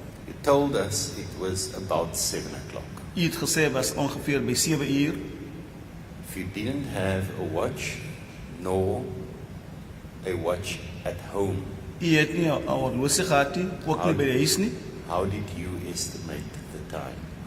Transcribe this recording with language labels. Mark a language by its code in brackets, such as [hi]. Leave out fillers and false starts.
[en] you told us it was about 7 o'clock. [af] u het gesê was ongeveer by 7 uur. [en] If you didn't have a watch, nor a watch at home. [af] U het nie 'n horlosie gehad nie, ook nie by die huis nie. [en] How did you estimate the time?